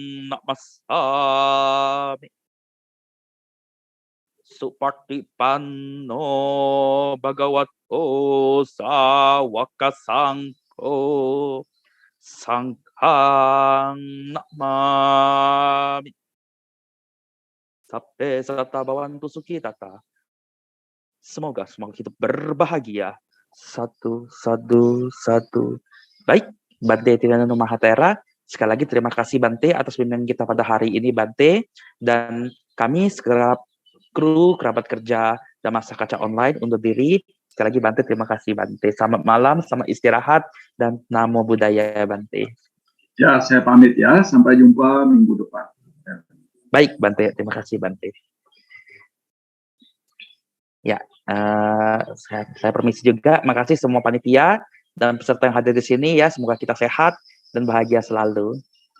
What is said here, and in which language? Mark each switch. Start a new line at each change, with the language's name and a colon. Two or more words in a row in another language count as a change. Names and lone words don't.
Pali: Namasami Supartipanno Bhagavato Sawaka Sangho Sanghang Namami Sabbe Sata Bhavantu Sukhitata.
Indonesian: Semoga kita berbahagia. Satu. Baik, Bante Tirana Mahatera. Sekali lagi terima kasih, Bante, atas bimbingan kita pada hari ini, Bante. Dan kami segenap kru, kerabat kerja, dan masa kaca online undur diri. Sekali lagi, Bante, terima kasih, Bante. Selamat malam, selamat istirahat, dan
Pali: namo buddhaya,
Indonesian: Bante. Ya, saya pamit ya. Sampai jumpa minggu depan. Baik, Bante. Terima kasih, Bante. Ya, saya permisi juga. Makasih semua panitia dan peserta yang hadir di sini ya. Semoga kita sehat dan bahagia selalu.